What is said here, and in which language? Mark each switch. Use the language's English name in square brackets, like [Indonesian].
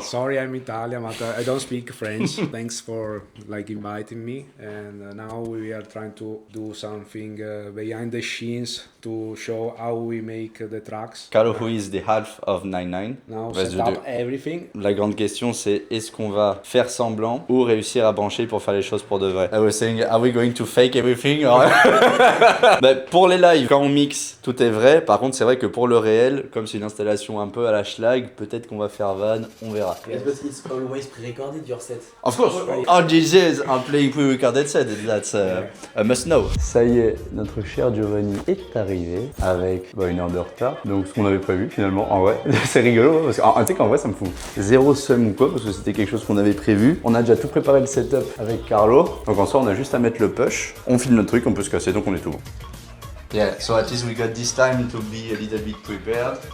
[English] Sorry, I'm Italian, but I don't speak French. Thanks for inviting me. And now we are trying to do something behind the scenes to show how we make the tracks. Carlo, who is the half of 99. Now set up everything. [French] La grande question, c'est est-ce qu'on va faire semblant ou réussir à brancher pour faire les choses pour de vrai? [English] I was saying, are we going to fake everything? [French] Pour les lives, quand on mixe, tout est vrai. Par contre, c'est vrai que pour le réel, comme c'est une installation un peu à la schlag, peut-être qu'on va faire van, on verra. [English] But it's always pre-recorded your set. Of course, all DJs are playing pre-recorded set, that's a must know. [French] Ça y est, notre cher Giovanni est arrivé avec une heure de retard, donc ce qu'on avait prévu finalement, en vrai, c'est rigolo, parce que tu sais qu'en vrai ça me fout zéro seum ou quoi, parce que c'était quelque chose qu'on avait prévu. On a déjà tout préparé le setup avec Carlo, donc en soi on a juste à mettre le push, on filme notre truc, on peut se casser, donc on est tout bon. [English] Yeah, so at least we got this time to be a little bit prepared.